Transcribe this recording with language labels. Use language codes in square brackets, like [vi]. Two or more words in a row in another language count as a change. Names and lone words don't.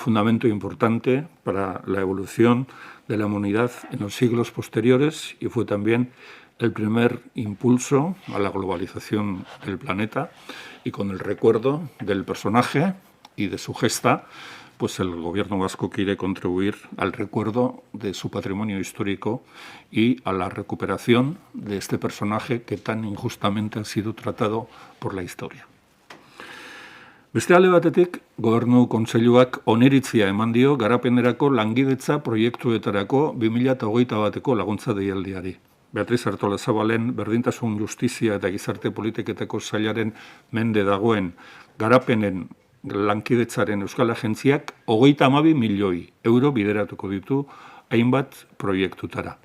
[es] fundamento importante para la evolución de la humanidad en los siglos posteriores y fue también el primer impulso a la globalización del planeta, y con el recuerdo del personaje y de su gesta, pues el Gobierno vasco quiere contribuir al recuerdo de su patrimonio histórico y a la recuperación de este personaje que tan injustamente ha sido tratado por la historia. [eu] Beste alde batetik, Gobernu Kontseiluak oniritzia eman dio garapenerako langidetza proiektuetarako 2021ko laguntza deialdiari. Beatriz Artolazabalen berdintasun justizia eta gizarte politiketako sailaren mende dagoen garapenen lankidetzaren Euskal Agentziak 32 milioi euro bideratuko ditu hainbat proiektutara.